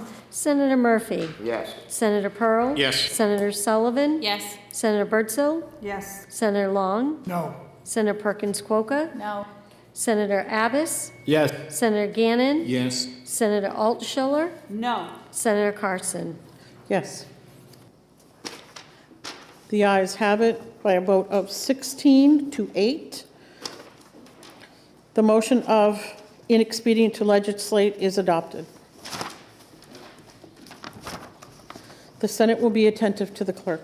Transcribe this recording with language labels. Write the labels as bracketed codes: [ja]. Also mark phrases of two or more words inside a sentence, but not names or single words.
[en] Senator Murphy? Yes. Senator Pearl? Yes. Senator Sullivan? Yes. Senator Birdsall? Yes. Senator Long? No. Senator Perkins-Croka? No. Senator Abbas? Yes. Senator Gannon? Yes. Senator Altschiller? No. Senator Carson? Yes. The ayes have it by a vote of 16-8. The motion of inexpedient to legislate is adopted. The Senate will be attentive to the clerk.